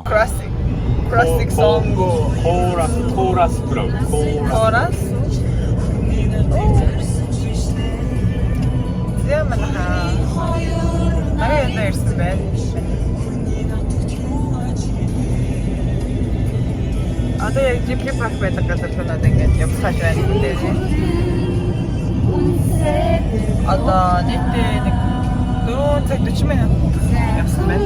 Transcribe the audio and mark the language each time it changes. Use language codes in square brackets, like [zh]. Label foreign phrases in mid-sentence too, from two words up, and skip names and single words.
[en] Crossing song. Chorus bro. Chorus. Yeah, man. I there's the bed. [mn] Одоо яг Ghibli Park байдаг газар тунаад ингээд явцгааж байна гэдэг юм. Одоо нийтдээ нэг 4 цаг 40 минут явсан байна.